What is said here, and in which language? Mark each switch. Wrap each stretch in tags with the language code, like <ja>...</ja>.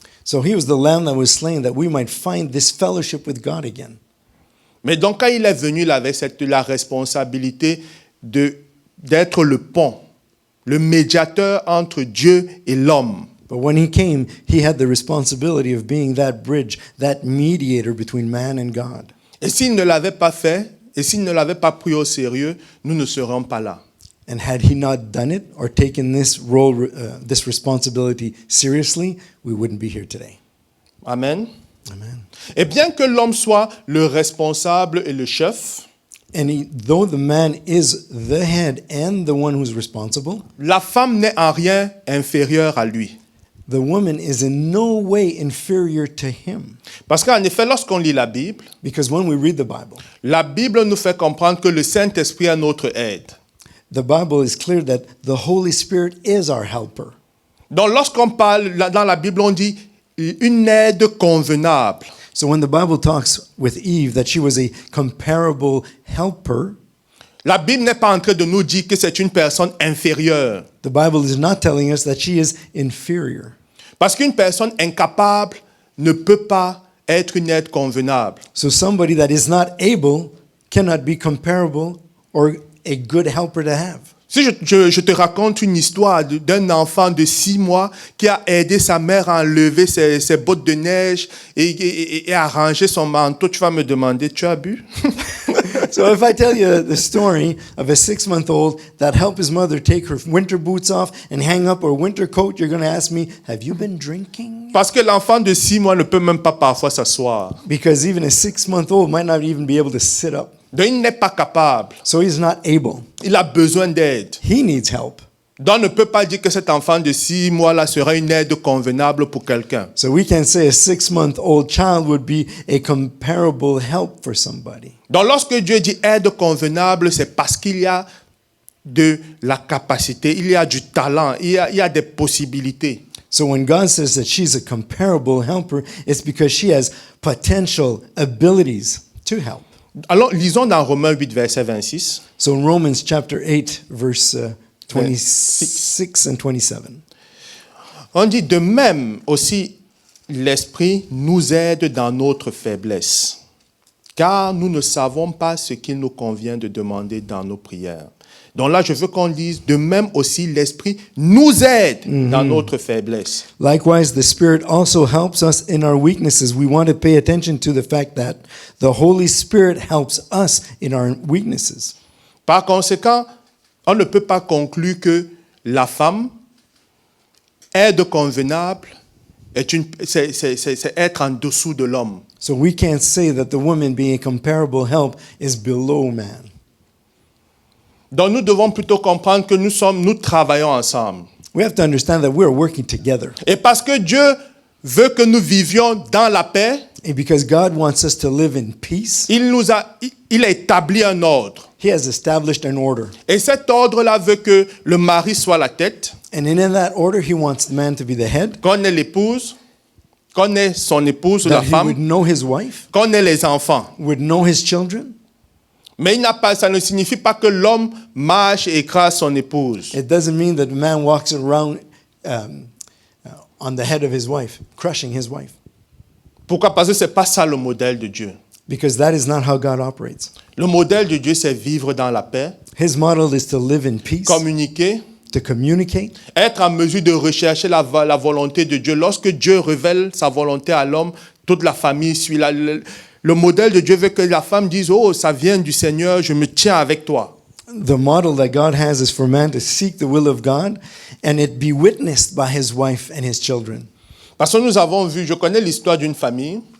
<en>So he was the lamb that was slain that we might find this fellowship with God again.</en> <fr>Mais donc quand il est venu, il avait la responsabilité d'être le pont, le médiateur entre Dieu et l'homme.</fr> <en>But when he came, he had the responsibility of being that bridge, that mediator between man and God.</en> <fr>Et s'il ne l'avait pas fait, et s'il ne l'avait pas pris au sérieux, nous ne serions pas là.</fr> <en>And had he not done it or taken this role, this responsibility seriously, we wouldn't be here today. Amen. Amen.</en> <fr>Et bien que l'homme soit le responsable et le chef,</fr> <en>And though the man is the head and the one who's responsible,</en> <fr>la femme n'est en rien inférieure à lui.</fr> <en>the woman is in no way inferior to him.</en> <fr>Parce qu'en effet, lorsqu'on lit la Bible,</fr> <en>Because when we read the Bible</en> <fr>nous fait comprendre que le Saint-Esprit est notre aide.</fr> <en>is clear that the Holy Spirit is our helper.</en> <fr>Donc lorsqu'on parle, dans la Bible, on dit une aide convenable.</fr> <en>So when the Bible talks with Eve that she was a comparable helper,</en> <fr>La Bible n'est pas en train de nous dire que c'est une personne inférieure.</fr> <en>the Bible is not telling us that she is inferior.</en> <fr>Parce qu'une personne incapable ne peut pas être une aide convenable.</fr> <en>So somebody that is not able cannot be comparable or a good helper to have.</en> <fr>Si je te raconte une histoire d'un enfant de 6 mois qui a aidé sa mère à enlever ses bottes de neige et à ranger son manteau, tu vas me demander, tu as bu?</fr> <en>So if I tell you the story of a 6-month-old that helped his mother take her winter boots off and hang up her winter coat, you're going to ask me, have you been drinking?</en> <fr>Parce que l'enfant de 6 mois ne peut même pas parfois s'asseoir.</fr> <en>Because even a 6-month-old might not even be able to sit up.</en> <fr>Donc il n'est pas capable.</fr> <en>So he's not able.</en> <fr>Il a besoin d'aide.</fr> <en>He needs help.</en> <fr>Donc on ne peut pas dire que cet enfant de 6 mois-là sera une aide convenable pour quelqu'un.</fr> <en>So we can say a 6-month-old child would be a comparable help for somebody.</en> <fr>Donc lorsque Dieu dit aide convenable, c'est parce qu'il y a de la capacité, il y a du talent, il y a des possibilités.</fr> <en>So when God says that she's a comparable helper, it's because she has potential abilities to help.</en> <fr>Alors lisons dans Romains 8, verset 26.</fr> <en>So in Romans chapter 8, verse 26 and 27,</en> <fr>On dit de même aussi l'Esprit nous aide dans notre faiblesse, car nous ne savons pas ce qu'il nous convient de demander dans nos prières. Donc là, je veux qu'on lise de même aussi l'Esprit nous aide dans notre faiblesse.</fr> <en>likewise, the Spirit also helps us in our weaknesses. We want to pay attention to the fact that the Holy Spirit helps us in our weaknesses.</en> <fr>Par conséquent, on ne peut pas conclure que la femme, aide convenable, c'est être en dessous de l'homme.</fr> <en>So we can't say that the woman being a comparable help is below man.</en> <fr>Donc nous devons plutôt comprendre que nous travaillons ensemble.</fr> <en>We have to understand that we're working together.</en> <fr>Et parce que Dieu veut que nous vivions dans la paix,</fr> <en>And because God wants us to live in peace,</en> <fr>il a établi un ordre.</fr> <en>He has established an order.</en> <fr>Et cet ordre-là veut que le mari soit la tête,</fr> <en>And in that order, He wants the man to be the head,</en> <fr>qu'on ait l'épouse, qu'on ait son épouse ou la</fr> <en>that he would</en> <fr>femme,</fr> <en>know his wife,</en> <fr>qu'on ait les enfants.</fr> <en>would know his children.</en> <fr>Mais ça ne signifie pas que l'homme marche et écrase son épouse.</fr> <en>It doesn't mean that the man walks around on the head of his wife, crushing his wife.</en> <fr>Pourquoi? Parce que ce n'est pas ça le modèle de Dieu.</fr> <en>Because that is not how God operates.</en> <fr>Le modèle de Dieu, c'est vivre dans la paix,</fr> <en>His model is to live in peace,</en> <fr>communiquer,</fr> <en>to communicate,</en> <fr>être en mesure de rechercher la volonté de Dieu. Lorsque Dieu révèle sa volonté à l'homme, toute la famille suit. Le modèle de Dieu veut que la femme dise « Oh, ça vient du Seigneur, je me tiens avec toi ».</fr> <en>the model that God has is for man to seek the will of God and it be witnessed by his wife and his children.</en> <fr>Parce que nous avons vu, je connais l'histoire d'une famille</fr>